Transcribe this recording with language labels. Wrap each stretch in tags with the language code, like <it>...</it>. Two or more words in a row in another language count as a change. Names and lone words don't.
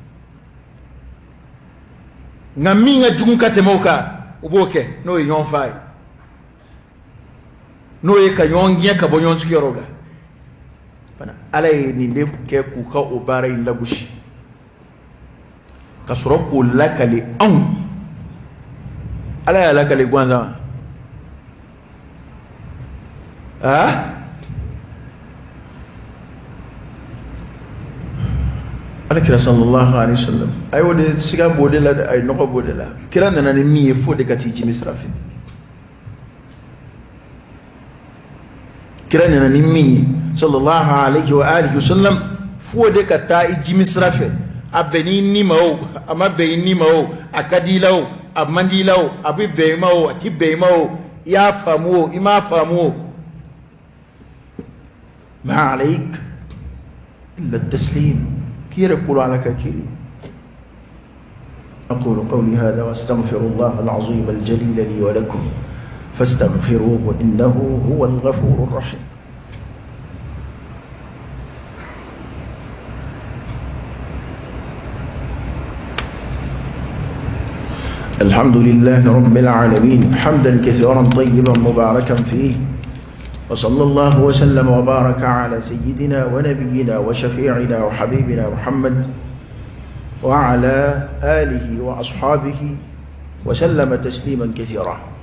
<bm>nka min ka jugu ka tɛmɛ o kan u b'o kɛ n'o ye ɲɔgɔn fa ye n'o ye ka ɲɔgɔn gɛn ka bɔ ɲɔgɔn sigiyɔrɔw la ala ye nin de kɛ k'u ka o baara in lagosi ka sɔrɔ k'o lakale anw ala y'a lakale gansan ala kira</bm> <ar>صلى الله عليه وسلم</ar> <bm>ay o de siga b'o de la ay nɔgɔ b'o de la kira nana ni min ye fo de ka t'i jimi sira fɛ kira nana ni min ye</bm> <ar>صلى الله عليه وآله وسلم</ar> <bm>fo de ka taa i jimi sira fɛ a bɛn'i ni ma o a ma bɛn i ni ma o a ka di i la o a man di i la o a bɛ bɛn i ma o a ti bɛn i ma o i y'a faamu o i m'a faamu o</bm> <ar>ما عليك إلا تسليم كير يقول على كيري أقول قولي هذا واستغفر الله العظيم الجليل لي ولكم فاستغفروه إنه هو الغفور الرحيم الحمد لله رب العالمين حمدا كثيرا طيبا مباركا فيه وصلى الله وسلم وبارك على سيدنا ونبينا وشفيعنا وحبيبنا محمد وعلى آله وأصحابه وسلم تسليما كثيرا</ar>